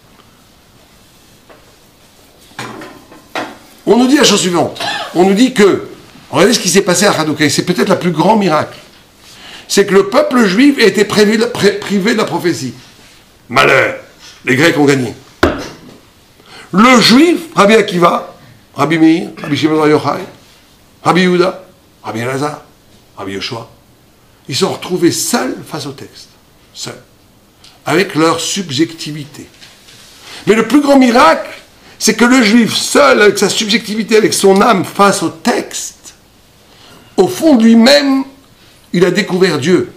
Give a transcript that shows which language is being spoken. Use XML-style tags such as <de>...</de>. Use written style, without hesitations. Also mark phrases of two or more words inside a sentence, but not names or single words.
<fr>On nous dit la chose suivante. On nous dit que, regardez ce qui s'est passé à Hanouka, c'est peut-être le plus grand miracle. C'est que le peuple juif a été privé de la prophétie. Malheur, les Grecs ont gagné. Le juif, Rabbi Akiva, Rabbi Meir, Rabbi Shimon Bar Yochai, Rabbi Yehuda, Rabbi Elazar, Rabbi Yoshua, ils sont retrouvés seuls face au texte. Seuls. Avec leur subjectivité. Mais le plus grand miracle, c'est que le juif seul, avec sa subjectivité, avec son âme face au texte, au fond de lui-même, il a découvert Dieu.</fr>